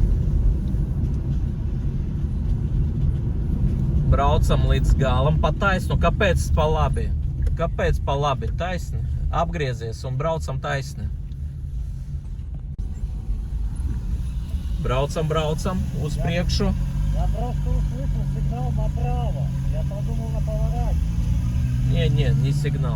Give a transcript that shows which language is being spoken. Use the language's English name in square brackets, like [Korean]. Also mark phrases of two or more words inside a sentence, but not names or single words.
[Latvian] Braucam līdz galam pa taisnu. Kāpēc pa labi? Kāpēc pa labi? Taisni. Apgriezies un braucam taisni. Braucam uz priekšu. [Russian] Я просто услышал сигнал направо. Я подумал на повороте. Не сигнал.